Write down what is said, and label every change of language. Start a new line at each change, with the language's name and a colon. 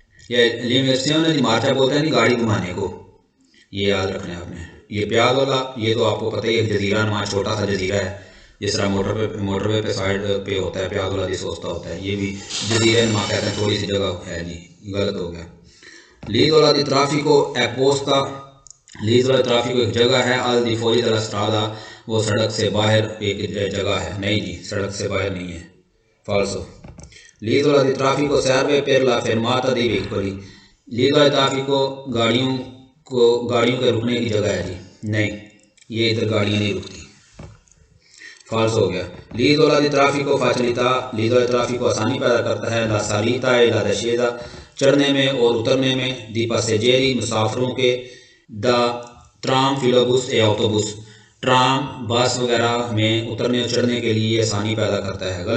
Hindi: ये
Italian: l'immersione di marcia
Hindi: बोलते हैं जी गाड़ी घुमाने को, ये याद रखना है आपने। ये प्याजोला, ये तो आपको पता ही है, जजीरा नुमा छोटा सा जजीरा है, जिस तरह मोटरवे पे साइड पे होता है प्याजोला जिस होता होता है, ये भी जजीरे नुमा कहते हैं, थोड़ी सी जगह है जी, गलत हो गया।
Italian: l'isola di traffico è posta, l'isola di traffico
Hindi: एक जगह है,
Italian: al di fuori della strada,
Hindi: वो सड़क से बाहर एक जगह है। नहीं जी, सड़क से बाहर नहीं है, फाल्सो।
Italian: l'isola di traffico serve per la fermata dei veicoli,
Hindi: l'isola di traffico गाड़ियों के रुकने की जगह है जी, नहीं, ये इधर गाड़ियाँ नहीं रुकती, फॉल्स हो गया।
Italian: l'isola di traffico facilita,
Hindi: l'isola di traffico आसानी पैदा करता है,
Italian: la salita e la discesa,
Hindi: चढ़ने में और उतरने में,
Italian: di passeggeri
Hindi: मुसाफिरों के,
Italian: da tram filobus e autobus,
Hindi: tram बस वगैरह में उतरने और चढ़ने के लिए आसानी पैदा करता है।